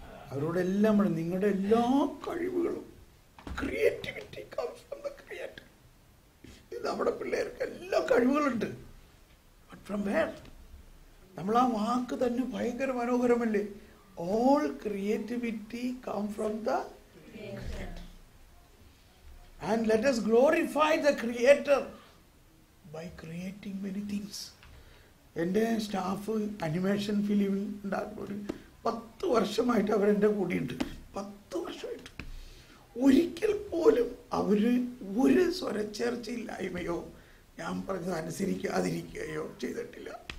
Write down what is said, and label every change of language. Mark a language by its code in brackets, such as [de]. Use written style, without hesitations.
[ml] അവരോടെല്ലാം നിങ്ങളുടെ എല്ലാ കഴിവുകളും [en] Creativity comes from the creator. [ml] ഇത് നമ്മുടെ പിള്ളേർക്ക് എല്ലാ കഴിവുകളുണ്ട്. [en] But from where? [ml] നമ്മൾ ആ വാക്ക് തന്നെ ഭയങ്കര മനോഹരമല്ലേ? [en] All creativity come from the creator. And let us glorify the creator by creating many things. [ml] എൻ്റെ സ്റ്റാഫ് അനിമേഷൻ ഫിലിം ഉണ്ടാക്കുന്നവർ 10 വർഷമായിട്ട് അവരെൻ്റെ കൂടെയുണ്ട്. 10 വർഷമായിട്ട് ഒരിക്കൽ പോലും അവർ ഒരു സ്വരച്ചേർച്ചയില്ലായ്മയോ ഞാൻ പറഞ്ഞത് അനുസരിക്കാതിരിക്കുകയോ ചെയ്തിട്ടില്ല.